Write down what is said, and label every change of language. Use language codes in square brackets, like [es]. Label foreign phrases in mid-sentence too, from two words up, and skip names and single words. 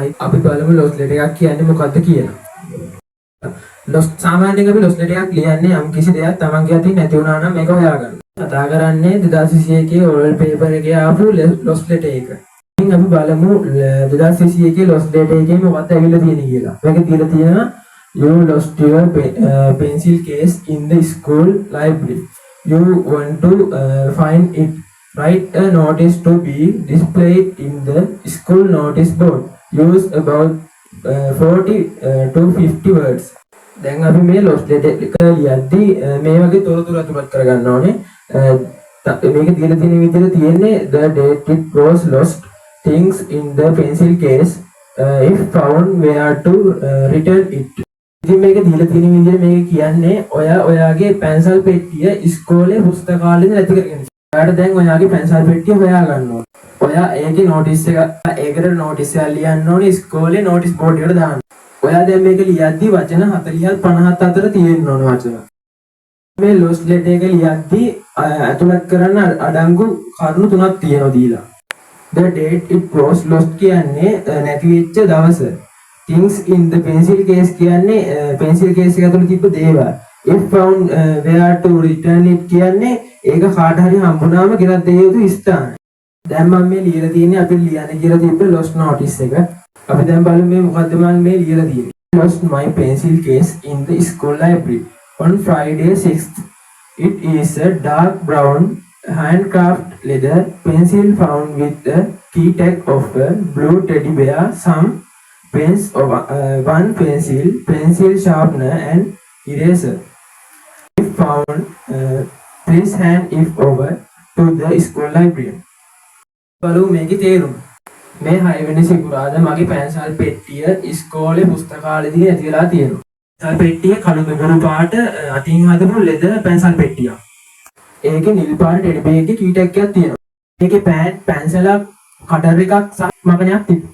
[si] අපි බලමු [en] loss letter [si] එකක් කියන්නේ මොකක්ද කියලා. සාමාන්‍යයෙන් අපි [en] loss letter [si] එකක් ලියන්නේ යම් කිසි දෙයක් Tamange අතින් නැති වුණා නම් මේක හොයාගන්න. කතා කරන්නේ 2021 [en] oral paper [si] එකේ ආපු [en] loss letter [si] එක. ඉතින් අපි බලමු 2021 [en] loss letter [si] එකේ මොකක්ද ඇවිල්ලා තියෙන්නේ කියලා. මේක දීලා තියෙනවා [en] you lost your pencil case in the school library. You want to find it. Write a notice to be displayed in the school notice board. Use about 40 to 50 words. [si] දැන් අපි මේ [en] lost letter [si] එක ලියද්දී මේ වගේ තොරතුරු අතුපත් කරගන්න ඕනේ. මේක දීලා තියෙන විදිහට තියෙන්නේ [en] the date it was lost, things in the pencil case, if found where to return it. [si] ඉතින් මේක දීලා තියෙන විදිහට මේක කියන්නේ ඔයාගේ පැන්සල් පෙට්ටිය ඉස්කෝලේ පුස්තකාලෙදී නැති කරගෙන. ඔයාට දැන් ඔයාගේ පැන්සල් පෙට්ටිය හොයා ගන්න ඕනේ. ඔයා ඒකේ නෝටිස් එක ඒකට නෝටිස් එකක් ලියන්න ඕනේ ඉස්කෝලේ [en] notice board [si] එකට දාන්න. ඔයා දැන් මේක ලියද්දි වචන 40 50 අතර තියෙන්න ඕනේ වචන. මේ [en] lost letter [si] එක ලියද්දි අතුලත් කරන්න අඩංගු කරුණු තුනක් තියෙනවා දීලා. [en] The date it was lost [si] කියන්නේ නැති වෙච්ච දවස. [en] Things in the pencil case කියන්නේ pencil case [si] එක ඇතුළේ තිබ්බ දේවල්. [en] If found where to return it [si] කියන්නේ ඒක කාට හරි හම්බුනාම ගෙනත් දෙය යුතු ස්ථාන. දැන් මම මේ ලියලා තියෙන්නේ අපි ලියන්න කියලා තිබ්බ [en] lost notice [si] එක. අපි දැන් බලමු මේ මොකද්ද මම මේ ලියලා තියෙන්නේ. [en] Lost my pencil case in the school library on Friday 6th. It is a dark brown handcraft leather pencil found with the key tag of a blue teddy bear, some pens of one pencil sharpener and eraser. If found, please hand it over to the school library. [si] බලමු මේකේ තේරුම. මේ 6 වෙනි සිකුරාදා මගේ පැන්සල් පෙට්ටිය ඉස්කෝලේ පුස්තකාලේදී නැති වෙලා තියෙනවා. පැන්සල් පෙට්ටිය කළු දුඹුරු පාට අතින් හදපු ලෙදර් පැන්සල් පෙට්ටියක්. ඒකේ නිල් පාට [en] teddy bear [si] එකේ [en] key tag [si] එකක් තියෙනවා. ඒකේ පැන්සලක් කටර් එකක් සහ මගණයක් තිබුණා.